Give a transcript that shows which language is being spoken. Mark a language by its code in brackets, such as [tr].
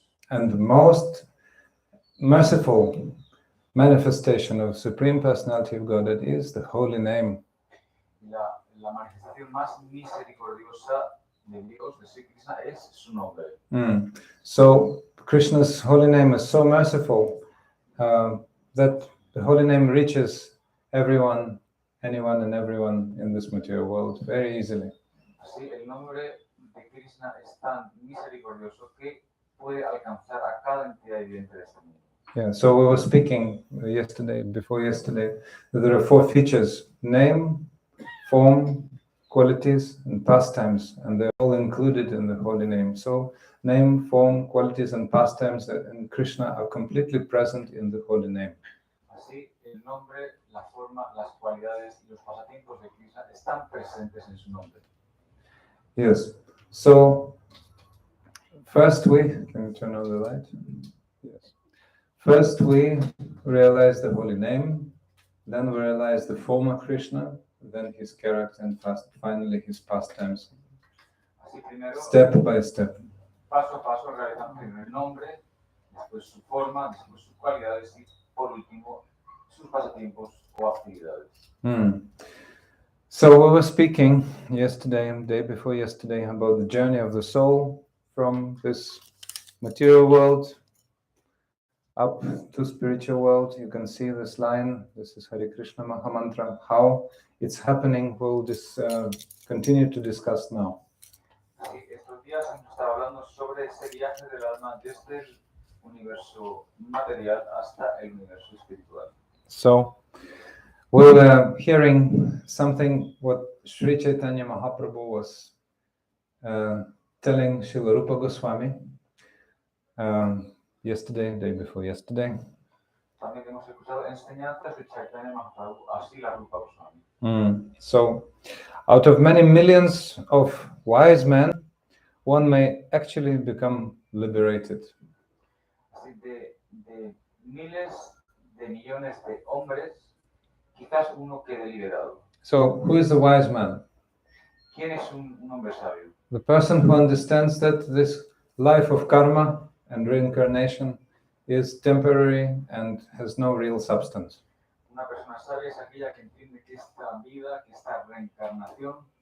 [en] And the most merciful manifestation of Supreme Personality of Godhead is the holy name. [es] la manifestación más misericordiosa de Dios, de Sri Krishna, es su nombre. [en] So Krishna's holy name is so merciful that the holy name reaches everyone, anyone and everyone in this material world very easily. [es] Así, el nombre de Krishna es tan misericordioso que puede alcanzar a cada entidad viviente de este mundo. [en] Yeah, so we were speaking before yesterday, that there are 4 features: name, form, qualities, and pastimes, and they're all included in the holy name. So name, form, qualities, and pastimes in Krishna are completely present in the holy name. [es] Así, el nombre, la forma, las cualidades y los pasatiempos de Krishna están presentes en su nombre. [en] Yes. So first can you turn on the light? Yes. First we realize the holy name, then we realize the form of Krishna, then his character, and finally his pastimes. [es] Así, primero, [en] Step by step. [es] paso a paso realizamos primero el nombre, después su forma, después sus cualidades y por último sus pasatiempos o actividades. [en] So we were speaking yesterday and day before yesterday about the journey of the soul from this material world up to spiritual world. You can see this line. This is Hare Krishna Mahamantra. How it's happening, we'll continue to discuss now. [es] Así, estos días hemos estado hablando sobre ese viaje del alma desde el universo material hasta el universo espiritual. [en] So we were hearing something what Sri Caitanya Mahaprabhu was telling Srila Rupa Goswami yesterday, day before yesterday. [es] También hemos escuchado enseñanzas de Chaitanya Mahaprabhu a Srila Rupa Goswami. [en] So, out of many millions of wise men, one may actually become liberated. [es] Así, de miles de millones de hombres, quizás uno quede liberado. [en] So, who is the wise man? [es] ¿Quién es un hombre sabio? [en] The person who understands that this life of karma and reincarnation is temporary and has no real substance. [es] Una persona sabia es aquella que entiende que esta vida, que esta reencarnación,